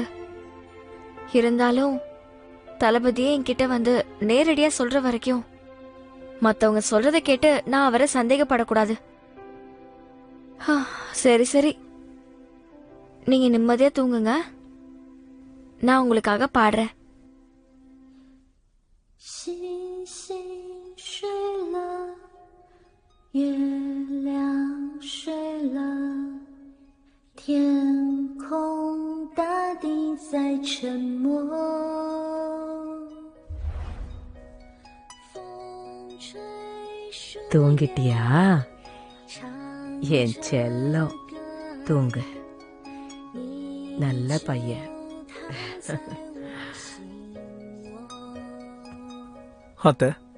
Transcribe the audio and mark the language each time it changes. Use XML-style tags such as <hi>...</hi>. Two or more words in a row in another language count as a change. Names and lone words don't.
<ta>இருந்தாலும் தளபதியே என்கிட்ட வந்து நேரடியா சொல்ற வரைக்கும் மத்தவங்க சொல்றதை கேட்டு நான் அவரை சந்தேகப்படக்கூடாது. சரி சரி, நீங்க நிம்மதியா தூங்குங்க. நான் உங்களுக்காக பாடுறேன்.</ta> <zh>星星睡了，月亮睡了，天空大地在沉默。</zh> <ta>தூங்கிட்டியா என் செல்லம்? தூங்கு, நல்ல பையன். அத்தை,</ta>